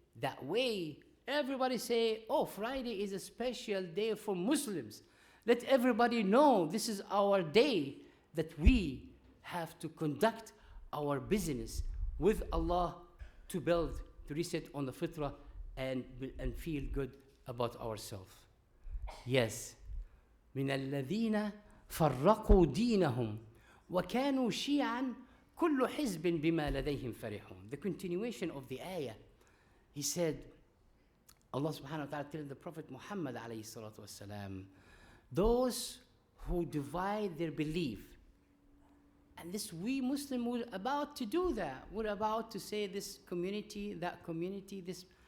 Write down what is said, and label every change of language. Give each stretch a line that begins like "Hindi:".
English: That way, everybody say, oh, Friday is a special day for Muslims. Let everybody know this is our day that we have to conduct our business with Allah to build, to reset on the fitrah and feel good about ourselves. Yes.
Arabic: من الذين فرقوا دينهم وكانوا شيعا كل حزب بما لديهم فرحون.
English: The continuation of the ayah. He said, Allah subhanahu wa ta'ala telling the Prophet Muhammad alayhi salatu wasalam, those who divide their belief, and this we Muslims were about to do that. We're about to say this community, that community, this.